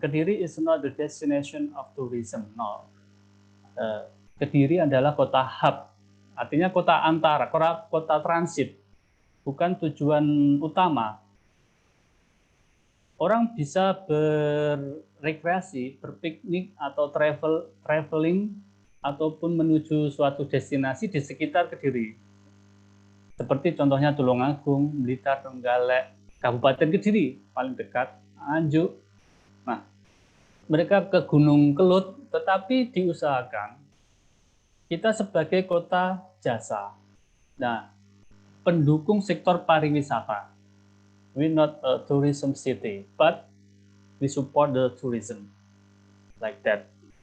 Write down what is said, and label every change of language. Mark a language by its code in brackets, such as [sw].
[en] Kediri is not the destination of tourism. No. [id] Kediri adalah kota hub, artinya kota antara, kota transit, bukan tujuan utama. Orang bisa berrekreasi, berpiknik atau traveling ataupun menuju suatu destinasi di sekitar Kediri. Seperti contohnya Tulungagung, Blitar, Trenggalek, Kabupaten Kediri paling dekat, Anjuk. Nah, mereka ke Gunung Kelut, tetapi diusahakan kita sebagai kota jasa. Nah, pendukung sektor pariwisata. [en] We're not a tourism city, but we support the tourism like that.